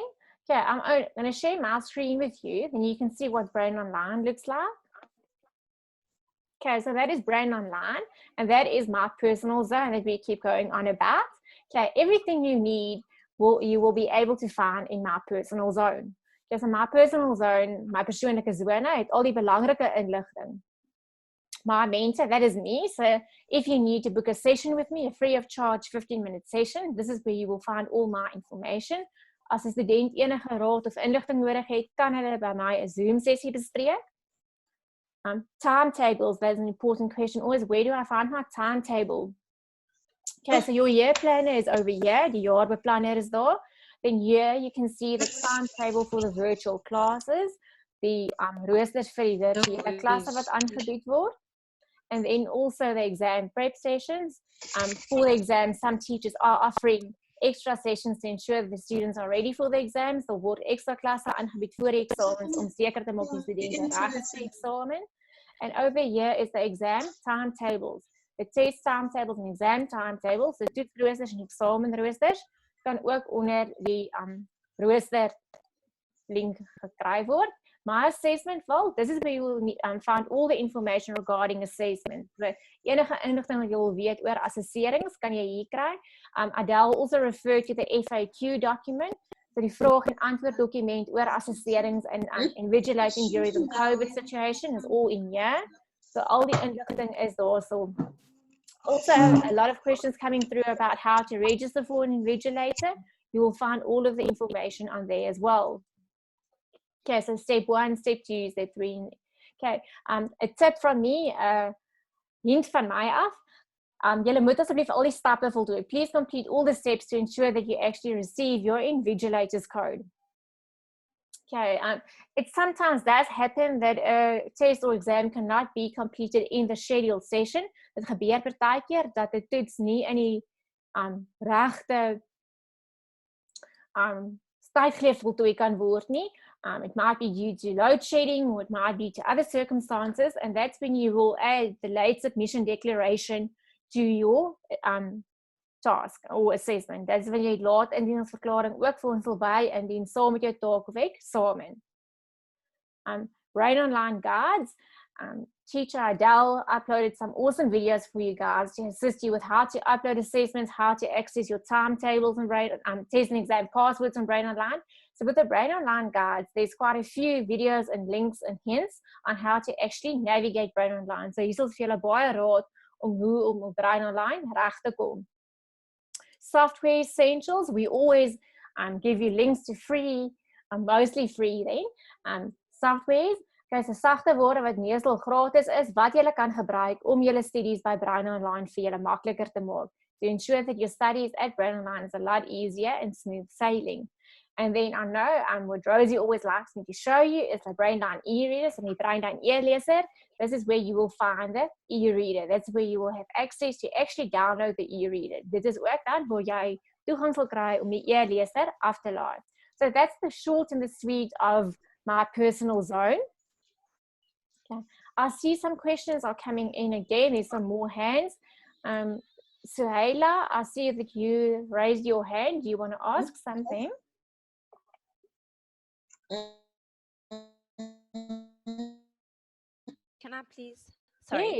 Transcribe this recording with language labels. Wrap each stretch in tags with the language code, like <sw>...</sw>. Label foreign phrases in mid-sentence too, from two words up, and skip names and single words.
<en>Okay, I'm going to share my screen with you, then you can see what Brainline looks like. Okay, so that is Brainline, and that is my personal zone that we keep going on about. Okay, everything you need, you will be able to find in my personal zone. Okay, so my personal zone,</en> <af>my persoonlike zone, het al die belangrike inligting.</af> <en>my mentor, that is me. So if you need to book a session with me, a free of charge 15-minute session, this is where you will find all my information.</en> <af>As 'n student enige raad of inligting nodig het, kan hulle by my 'n Zoom sessie bespreek.</af> <en>Timetables, that's an important question always. Where do I find my timetable? Okay, so your year planner is over here.</en> <af>Die jaarbeplanner is daar.</af> <en>Then here you can see the timetable for the virtual classes.</en> <af>Die roosters vir die virtuele klasse wat aangebied word.</af> <en>And then also the exam prep sessions. For the exams, some teachers are offering extra sessions to ensure that the students are ready for the exams.</en> <af>Daar word extra klasse aangebied voor die examens om seker te maak die studente reg is vir eksamen.</af> <en>And over here is the exam timetables. The test timetables and exam timetables.</en> <af>So toetsroosters en examenroosters kan ook onder die rooster link gekry word.</af> <en>My assessment, well, this is where you will find all the information regarding assessment. So,</en> <af>enige inligting wat jy wil weet oor assesserings kan jy hier kry.</af> <en>Adele also referred to the FAQ document.</en> <af>So die vraag en antwoord dokument oor assesserings</af> <en>and invigilating during the COVID situation is all in here. So all the inligting is there. So also a lot of questions coming through about how to register for an invigilator. You will find all of the information on there as well. Okay, so step 1, step 2, step 3. Okay, a tip from me,</en> <af>hint van my af. Julle moet asseblief al die stappe voltooi.</af> <en>Please complete all the steps to ensure that you actually receive your invigilator's code. Okay, it sometimes does happen that a test or exam cannot be completed in the scheduled session.</en> <af>Dit gebeur partykeer dat 'n toets nie in die regte tydgreep voltooi kan word nie.</af> <en>It might be due to load shedding, or it might be to other circumstances, and that's when you will add the late submission declaration to your task or assessment. That's when</en> <af>jy laat indieningsverklaring ook vir ons wil by indien saam met jou taak of eksamen.</af> <en>Brainline guides. Teacher Adele uploaded some awesome videos for you guys to assist you with how to upload assessments, how to access your timetables and test and exam passwords on Brainline. So with the Brainline guides, there's quite a few videos and links and hints on how to actually navigate Brainline.</en> <af>So hier sal vir julle baie raad om hoe om op Brainline reg te kom.</af> <en>Software essentials, we always give you links to free, mostly free then, softwares. Okay, so</en> <af>sagte woorde wat meestal gratis is, wat jy kan gebruik om julle studies by Brainline vir julle makliker te maak.</af> <en>To ensure that your studies at Brainline is a lot easier and smooth sailing. And then I know what Rosie always likes me to show you is the Brainline e-readers and the Brainline e-leser. This is where you will find the e-reader. That's where you will have access to actually download the e-reader.</en> <af>Dit is ook dan waar jy toegang sal kry om die e-leser af te laai.</af> <en>So that's the short and the sweet of my personal zone. Okay. I see some questions are coming in again. There's some more hands. Suhaila, I see that you raised your hand. Do you want to ask something? Can I please? Sorry.</en>